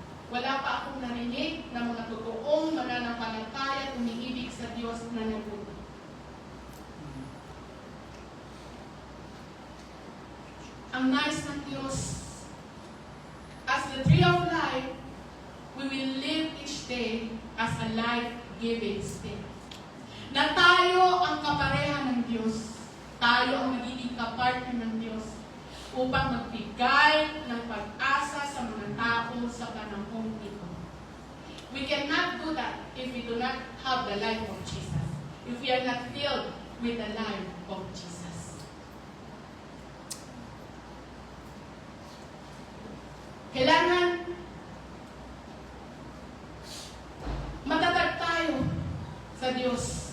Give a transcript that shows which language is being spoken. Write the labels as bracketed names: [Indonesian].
[Filipino] Wala pa akong narinig na mga totoong mananampalataya at umiibig sa Diyos na nagbuto. Ang nais ng Diyos, [English] as the tree of life, we will live each day as a life-giving spirit. [Filipino] Na tayo ang kapareha ng Diyos. Tayo ang magiging kapartner ng Diyos upang magbigay ng pag-asa sa mga tao sa panahong ito. [English] We cannot do that if we do not have the life of Jesus. If we are not filled with the life of Jesus. [Filipino] Kailangan matatag tayo sa Diyos.